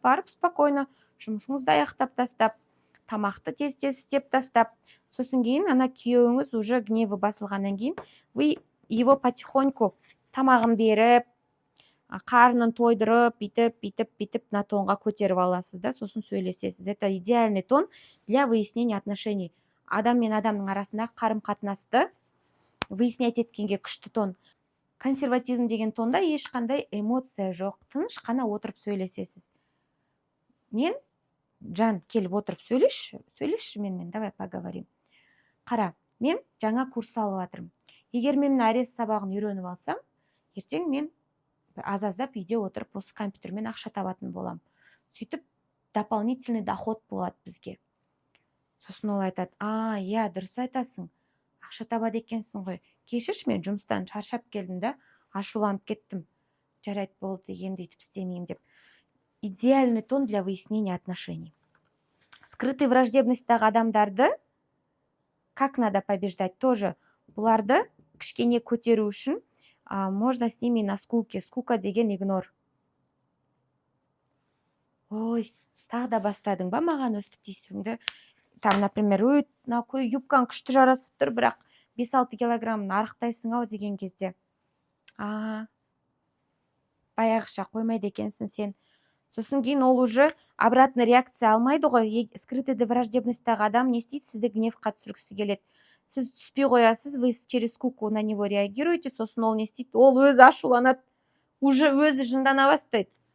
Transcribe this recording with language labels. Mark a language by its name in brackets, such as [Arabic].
[Kazakh] Барып спокойно жұмысыңызды аяқтап тастап, тамақты тез-тез істеп тастап, сосын кейін ана күйеуіңіз уже гневы басылғаннан кейін [Russian] вы его потихоньку [Kazakh] тамағын беріп, қарнын тойдырып, бүйтіп на тонға көтеріп аласыз да, сосын сөйлесесіз. [Russian] Это идеальный тон для выяснения отношений. [Kazakh] Адам мен адамның арасындағы қарым-қатынасты выяснять еткенге күшті тон. Консерватизм деген тонда ешқандай эмоция жоқ, тыныш қана отырып сөйлесесіз. Мен, жан, келіп отырып сөйлешші менімен, [Russian] давай поговорим. [Kazakh] Қара, мен жаңа курс алып жатырмын. Егер мен арес сабағын үйреніп алсам, ертең мен аз-аздап үйде отырып осы компьютермен ақша табатын болам. Сөйтіп, [Russian] дополнительный доход [Kazakh] болады бізге. Сосын ол айтады, иә, дұрыс айтасың, ақша табады екенсің ғой. Кешірші, мен жұмыстан шаршап келдім да, ашуланып кеттім. Жарайды, болды, енді өйтіп істемеймін деп. [Russian] Идеальный тон для выяснения отношений. Скрытый [Kazakh] враждебностьтағы адамдарды [Russian] как надо побеждать? Тоже [Kazakh] бұларды кішкене көтеру үшін [Russian] можно с ними на скуке. [Kazakh] Скука деген игнор. Ой, тағы да бастадың ба маған өстіп тиісуіңді? [Russian] Там, например, [Kazakh] юбкаң күшті жарасып тұр, бірақ 5-6 килограммын арықтайсың ау деген кезде. Баяғыша қоймайды екенсің сен. Сосын кейін ол уже [Russian] обратный реакция [Kazakh] алмайды ғой. Скрытый враждебностьтағы адам не істейді? Сізді гневқа түсіргісі келеді. Сіз түспей қоясыз, [Russian] вы через скуку на него реагируете, [Kazakh] сосын ол не істейді? Ол өзі ашуланады, уже өзі жындана бастайды.